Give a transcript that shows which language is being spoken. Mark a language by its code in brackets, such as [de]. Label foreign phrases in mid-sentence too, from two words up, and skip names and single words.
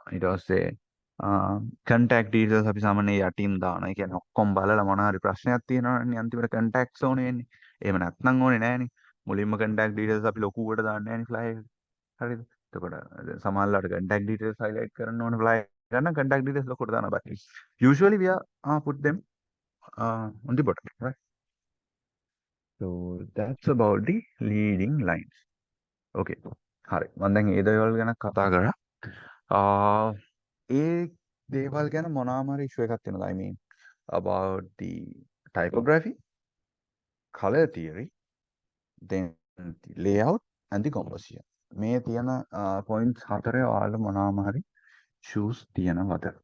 [si] ඊට පස්සේ [en] contact details [si] අපි සාමාන්‍යයෙන් යටින් දානවා. ඒ කියන්නේ ඔක්කොම බලලා මොනවා හරි ප්‍රශ්නයක් තියෙනවනේ අන්තිමට කන්ටැක්ට්ස් ඕනේ වෙන්නේ. එහෙම නැත්නම් ඕනේ නෑනේ. මුලින්ම [en] contact details [si] අපි ලොකුවට දාන්නේ නෑනේ ෆ්ලයි එකට. හරිද? එතකොට සමහරවිට [en] contact details [si] highlight කරන්න ඕනේ ෆ්ලයි ගන්න [en] contact details [si] ලොකුවට දානවා. [en] But usually we are put them on the bottom, right? So that's about the leading lines. [si] Okay. හරි. මම දැන් ඒ දේවල් ගැන කතා කරා. ඒ දේවල් ගැන මොනවාම හරි ඉෂුව එකක් තියෙනවා. [en] I mean about the typography, color theory, then the layout and the composition. [si] මේ තියෙන points හතරේ ඔයාලා මොනවාම හරි shoes තියෙනවද?